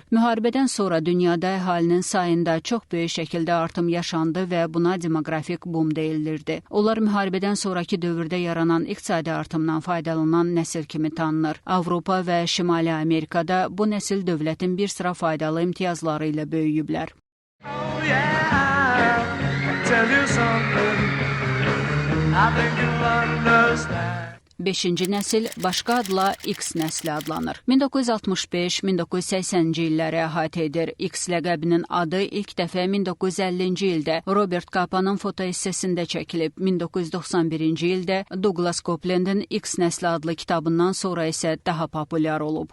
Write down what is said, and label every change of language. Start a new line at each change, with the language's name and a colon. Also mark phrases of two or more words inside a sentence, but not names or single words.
Azerbaijani: Müharibədən sonra dünyada əhalinin sayında çox böyük şəkildə artım yaşandı və buna demoqrafik boom deyilirdi. Onlar müharibədən sonraki dövrdə yaranan iqtisadi artımdan faydalanan nəsil kimi tanınır. Avropa və Şimali Amerikada bu nəsil dövlətin bir sıra faydalı imtiyazları ilə böyüyüblər.
English: Oh yeah, I'll tell you something, I think you'll understand.
Azerbaijani: 5-ci nəsil başqa adla X nəsli adlanır. 1965-1980-ci illəri əhatə edir. X ləqəbinin adı ilk dəfə 1950-ci ildə Robert Capa'nın fotoessesində çəkilib. 1991-ci ildə Douglas Copeland'ın X nəsli adlı kitabından sonra isə daha populyar olub.